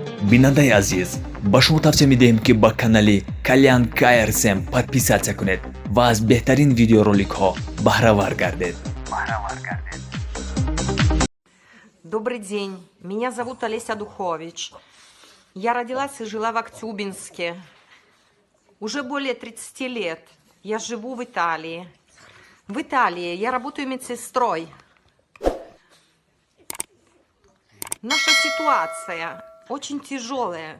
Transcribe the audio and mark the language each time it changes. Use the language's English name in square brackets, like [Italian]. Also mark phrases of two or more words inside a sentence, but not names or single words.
[Tajik] Бинадай азиз, ба шумо тавсия медиҳем ки ба канали Kalyan KRSM подписатсия кунед ва аз беҳтарин видеороликҳо баҳравар гардед. [Russian] Добрый день, меня зовут Олеся Духович. Я родилась и жила в Актюбинске. Уже более 30 лет я живу в Италии. В Италии я работаю медсестрой. Наша ситуация очень тяжелая.